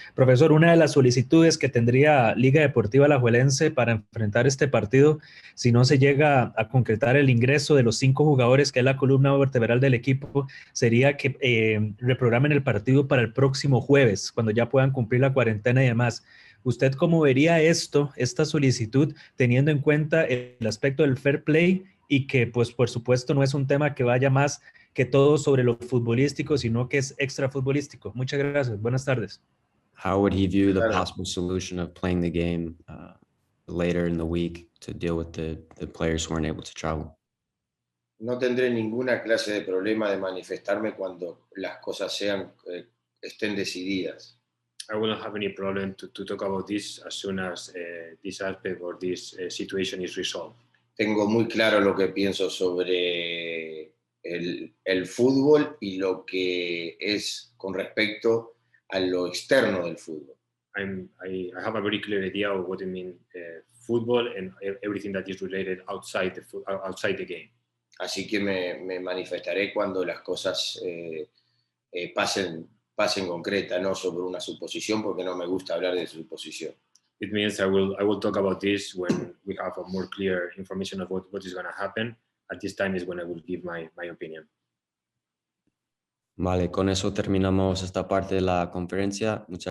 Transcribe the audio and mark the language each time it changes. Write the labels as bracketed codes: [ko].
[es] Profesor, una de las solicitudes que tendría Liga Deportiva Alajuelense para enfrentar este partido, si no se llega a concretar el ingreso de los 5 jugadores, que es la columna vertebral del equipo, sería que reprogramen el partido para el próximo jueves, cuando ya puedan cumplir la cuarentena y demás. ¿Usted cómo vería esta solicitud, teniendo en cuenta el aspecto del fair play y que, pues, por supuesto, no es un tema que vaya más que todo sobre lo futbolístico, sino que es extra futbolístico? Muchas gracias. Buenas tardes. [en] How would he view the possible solution of playing the game later in the week to deal with the players who weren't able to travel? [es] No tendré ninguna clase de problema de manifestarme cuando las cosas estén decididas. [en] I will not have any problem to talk about this as soon as this aspect or this situation is resolved. [es] Tengo muy claro lo que pienso sobre el fútbol y lo que es con respecto a lo externo del fútbol. [en] I have a very clear idea of what I mean football and everything that is related outside the game. [es] Así que me manifestaré cuando las cosas pasen concreta, no sobre una suposición, porque no me gusta hablar de suposición. [en] It means I will talk about this when we have a more clear information of what is going to happen. At this time is when I will give my opinion. [es] Vale, con eso terminamos esta parte de la conferencia.